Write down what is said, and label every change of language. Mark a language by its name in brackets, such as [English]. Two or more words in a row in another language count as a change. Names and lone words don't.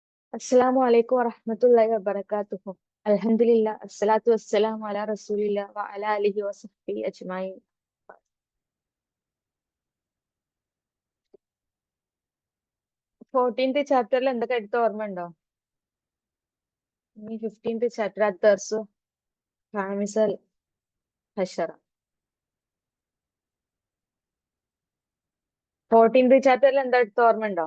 [Arabic] السلام عليكم ورحمة الله وبركاته. الحمد لله الصلاة والسلام على رسول الله وعلى آله وصحبه أجمعين. [Malayalam] 14th ചാപ്റ്ററിൽ എന്തൊക്കെ എടുത്ത ഓർമ്മ ഉണ്ടോ? ഈ 15th ചാപ്റ്റർ [Arabic] الدرس الخامس عشر. [Malayalam] 14th ചാപ്റ്ററിൽ എന്താ എടുത്ത ഓർമ്മ ഉണ്ടോ?